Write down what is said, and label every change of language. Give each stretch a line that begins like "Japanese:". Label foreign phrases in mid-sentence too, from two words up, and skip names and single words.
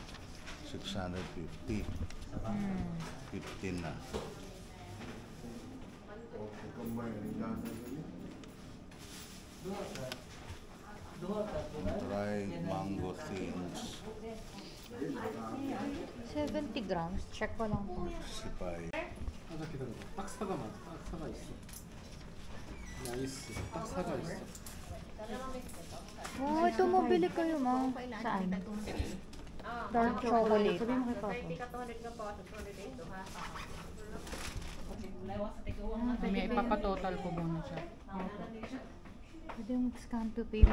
Filipino: 650. 15 na.
English: Dried mango thins.
Filipino: 70 grams. Check ko lang po. Sipay.
Korean: 박사가 많아. 박사가 있어. 나이스. 박사가 있어.
Filipino: Oh, ito mabili kayo, ma. Saan?
English: Dark chocolate.
Filipino: Sabi mo kay Papa. May ipapatotal ko muna siya. Pwede yung
English: scan to pay.